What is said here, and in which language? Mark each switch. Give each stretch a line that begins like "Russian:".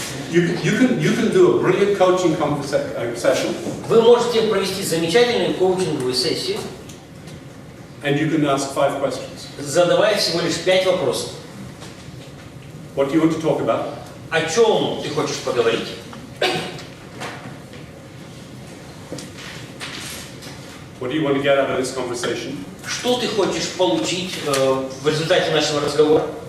English: You can do a brilliant coaching session.
Russian: Вы можете провести замечательную коучинговую сессию.
English: And you can ask 5 questions.
Russian: Задавая всего лишь 5 вопросов.
English: What do you want to talk about?
Russian: О чем ты хочешь поговорить?
English: What do you want to get out of this conversation?
Russian: Что ты хочешь получить в результате нашего разговора?